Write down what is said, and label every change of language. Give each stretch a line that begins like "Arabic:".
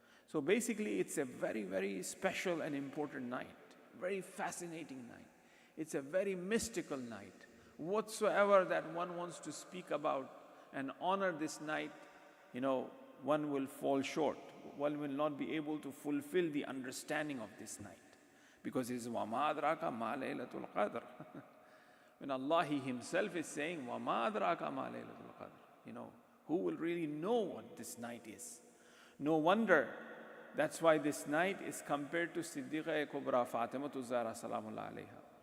English: So basically it's a very, very special and important night, very fascinating night. It's a very mystical night. Whatsoever that one wants to speak about and honor this night, you know, one will fall short. One will not be able to fulfill the understanding of this night. Because it is
Arabic: وَمَا أَدْرَاكَ مَا لَيْلَةُ الْقَدْرِ.
English: When Allah, He Himself is saying,
Arabic: وَمَا أَدْرَاكَ مَا لَيْلَةُ الْقَدْرِ.
English: You know, who will really know what this night is? No wonder, that's why this night is compared to Siddiqa Kubra Fatima Zahra Salamullah alayha.